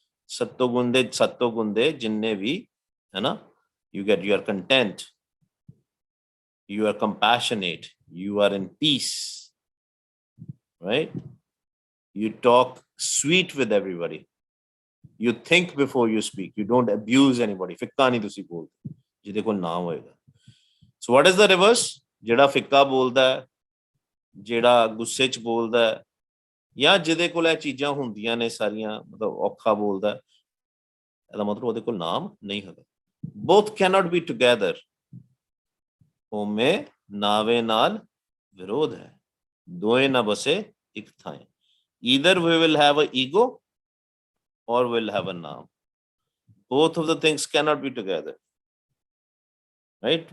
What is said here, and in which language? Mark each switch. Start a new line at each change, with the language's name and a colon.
Punjabi: सत्तो गुंदे जिन्ने भी है ना,
English: you are content, you are compassionate, you are in peace, right? You talk sweet with everybody, you think before you speak, you don't abuse anybody.
Punjabi: ਫਿੱਕਾ ਨਹੀਂ ਤੁਸੀਂ ਬੋਲਦੇ ਜਿਹਦੇ ਕੋਲ ਨਾਮ ਹੋਏਗਾ.
English: So what is the reverse?
Punjabi: ਜਿਹੜਾ ਫਿੱਕਾ ਬੋਲਦਾ ਹੈ, ਜਿਹੜਾ ਗੁੱਸੇ 'ਚ ਬੋਲਦਾ ਹੈ, ਜਾਂ ਜਿਹਦੇ ਕੋਲ ਇਹ ਚੀਜ਼ਾਂ ਹੁੰਦੀਆਂ ਨੇ ਸਾਰੀਆਂ, ਮਤਲਬ ਔਖਾ ਬੋਲਦਾ, ਇਹਦਾ ਮਤਲਬ ਉਹਦੇ ਕੋਲ ਨਾਮ ਨਹੀਂ ਹੈਗਾ.
English: Both cannot be together.
Punjabi: ਹੋਮੇ ਨਾਵੇ ਨਾਲ ਵਿਰੋਧ ਹੈ, ਦੋਏ ਨਾ ਬਸੇ ਇੱਕ ਥਾਂ.
English: Either we will have an ego or we'll have a naam. Both of the things cannot be together. Right?